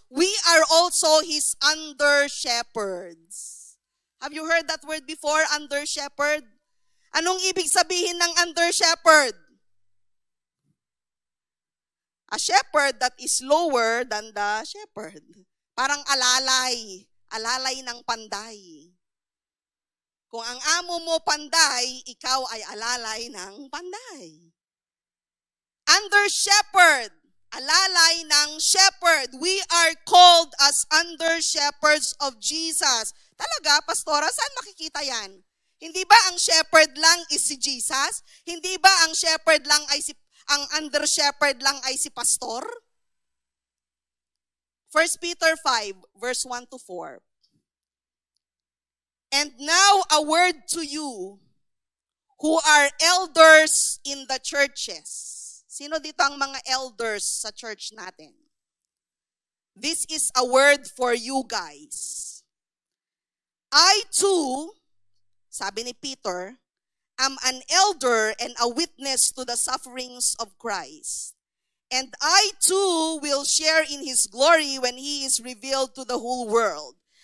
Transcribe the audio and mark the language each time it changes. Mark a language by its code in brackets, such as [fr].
[en] We are also His under-shepherds. Have you heard that word before, under-shepherd? [tl] Anong ibig sabihin ng [en] under-shepherd? A shepherd that is lower than the shepherd. [tl] Parang alalay. Alalay ng panday. Kung ang amo mo panday, ikaw ay alalay ng panday. Under-shepherd. Alalay ng shepherd. [en] We are called as under-shepherds of Jesus. [tl] Talaga, pastora, saan makikita yan? Hindi ba ang shepherd lang is si Jesus? Hindi ba ang shepherd lang ay ang under-shepherd lang ay si pastor? [en] 1 Peter 5, verse 1 to 4. And now a word to you who are elders in the churches. [tl] Sino dito ang mga elders sa church natin? [en] This is a word for you guys. I too, [tl] sabi ni Peter, [en] am an elder and a witness to the sufferings of Christ. And I too will share in His glory when He is revealed to the whole world.